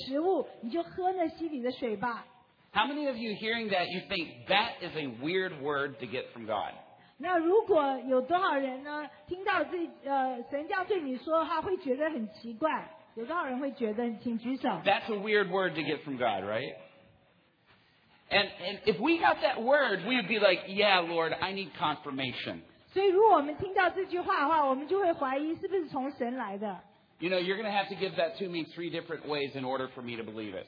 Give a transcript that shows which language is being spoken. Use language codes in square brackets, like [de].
[zh] 所以如果神说我要你去到那溪水旁，在那边搭个帐篷，然后呢，只要是那个野兽带给你的，你就当做你的食物，你就喝那溪里的水吧。 [en] How many of you hearing that, you think that is a weird word to get from God? [zh] 那如果有多少人呢，听到这神这样对你说，他会觉得很奇怪，有多少人会觉得，请举手。 [en] That's a weird word to get from God, right? And if we got that word, we would be like, yeah, Lord, I need confirmation. You know, you're going to have to give that to me three different ways in order for me to believe it.